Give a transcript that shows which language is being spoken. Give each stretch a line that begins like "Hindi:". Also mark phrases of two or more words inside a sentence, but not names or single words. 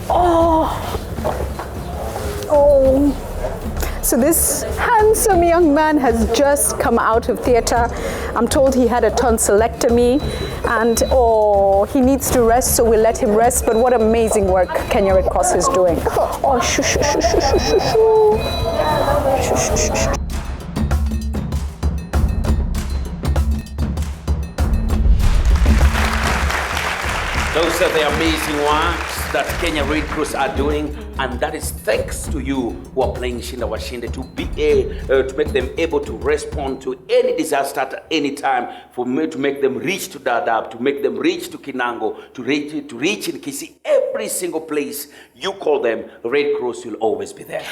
English: So this handsome young man has just come out of theater. I'm told he had a tonsillectomy and he needs to rest, so we'll let him rest. But what amazing work Kenya Red Cross is doing. Oh, shoo, shoo, shoo, shoo, shoo, shoo, shoo. Shoo, shoo, shoo, shoo. Those are the amazing works that Kenya Red Cross are doing, and that is thanks to you who are playing Shinda Washinde to make them able to respond to any disaster at any time, to make them reach to Dadaab, to make them reach to Kinango, to reach in Kisii, every single place you call them, Red Cross will always be there.